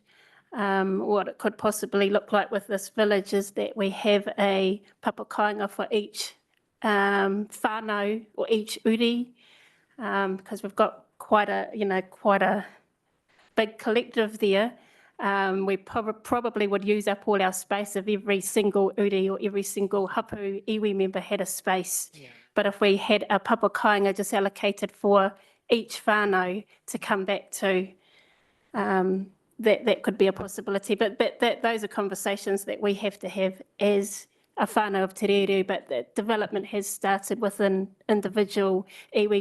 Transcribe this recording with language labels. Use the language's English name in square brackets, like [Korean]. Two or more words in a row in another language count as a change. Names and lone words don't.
[English] What it could possibly look like with this village is that we have a Papakainga for each whānau or each uri, because we've got quite a big collective there. We probably would use up all our space if every single uri or every single [Māori] hapu iwi [English] member had a space. Yeah. But if we had a Papakainga just allocated for each whānau to come back to, that could be a possibility. But those are conversations that we have to have as a whānau of Te Rere, but the development has started within individual iwi.